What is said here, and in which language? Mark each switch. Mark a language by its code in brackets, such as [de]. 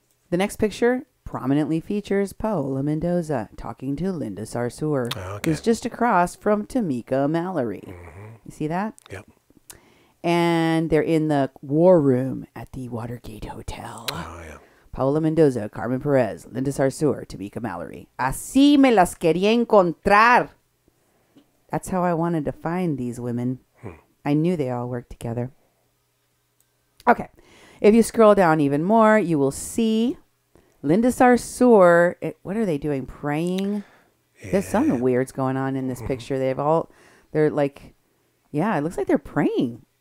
[en] The next picture prominently features Paola Mendoza talking to Linda Sarsour, who's just across from Tamika Mallory. Mm-hmm. You see that? Yep. And they're in the war room at the Watergate Hotel. Oh, yeah. Paola Mendoza, Carmen Perez, Linda Sarsour, Tamika Mallory. [es] Así me las quería encontrar. [en] That's how I wanted to find these women. I knew they all worked together. Okay. If you scroll down even more, you will see Linda Sarsour. What are they doing? Praying? Yeah. There's something weird's going on in this picture. They're like, yeah, it looks like they're praying.